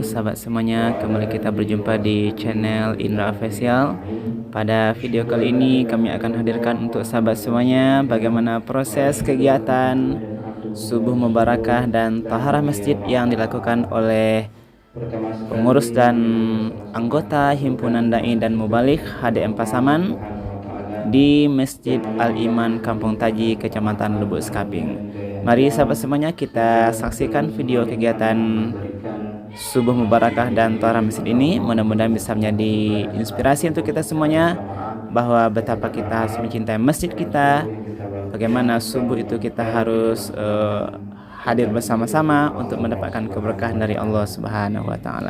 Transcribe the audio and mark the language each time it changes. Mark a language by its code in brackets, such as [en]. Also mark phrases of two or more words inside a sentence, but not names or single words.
[id] Sahabat semuanya, kembali kita berjumpa di channel Indra Official. Pada video kali ini kami akan hadirkan untuk sahabat semuanya bagaimana proses kegiatan subuh mubarakah dan taharah masjid yang dilakukan oleh pengurus dan anggota himpunan dai dan mubalik HDM Pasaman di Masjid Al-Iman Kampung Taji, Kecamatan Lubuk Sekaping. Mari sahabat semuanya kita saksikan video kegiatan subuh mubarakah dan taharah masjid ini. Mudah-mudahan bisa menjadi inspirasi untuk kita semuanya bahwa betapa kita harus mencintai masjid kita, bagaimana subuh itu kita harus hadir bersama-sama untuk mendapatkan keberkahan dari Allah [ar] سبحانه وتعالى.